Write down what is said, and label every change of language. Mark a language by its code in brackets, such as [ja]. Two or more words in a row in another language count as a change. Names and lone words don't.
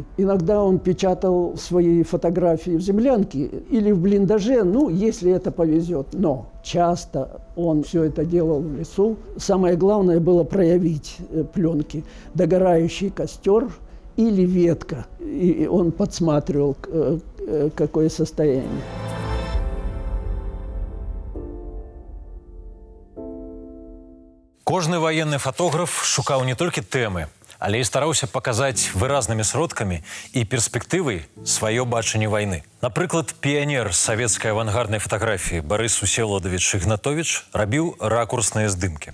[ru] Иногда он печатал свои фотографии в землянке или в блиндаже, ну, если это повезет. Но часто он все это делал в лесу. Самое главное было проявить пленки. Догорающий костер или ветка. И он подсматривал, какое состояние. [be] Кожны [ru] военный фотограф [be] шукаў не толькі тэмы, але і стараўся паказаць выразнымі сродкамі і перспектывай сваё бачанне вайны. Напрыклад, піянер савецкай авангарднай фатаграфіі Барыс Усеволадович Ігнатовіч рабіў ракурсныя здымкі.